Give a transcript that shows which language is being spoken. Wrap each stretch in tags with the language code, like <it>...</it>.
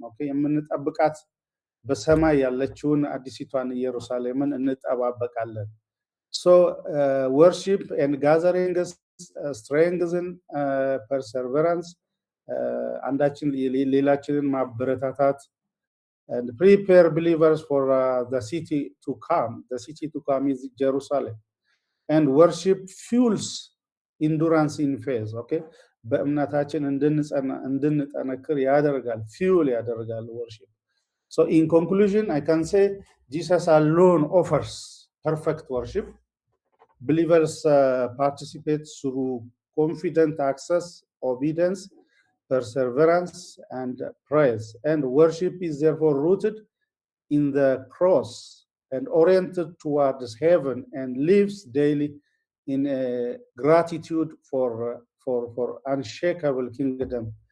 <en>Okay,</en> <am>የምንጠብቃት በሰማይ ያለችውን አዲሲቷን ኢየሩሳሌምን እንጠባበቃለን።</am> <en>So worship and gatherings strengthen perseverance,</en> <am>አንዳችን ሌላችንን ማበረታታት,</am> <en>and prepare believers for the city to come. The city to come is Jerusalem. And worship fuels endurance in faith.</en> <am>Okay, በእምነታችን እንድንጠነክር ያደርጋል፣ fuel ያደርጋል worship.</am> <en>So in conclusion, I can say Jesus alone offers perfect worship. Believers participate through confident access, obedience, perseverance, and praise. And worship is therefore rooted in the cross and oriented towards heaven, and lives daily in gratitude for unshakable kingdom.</en>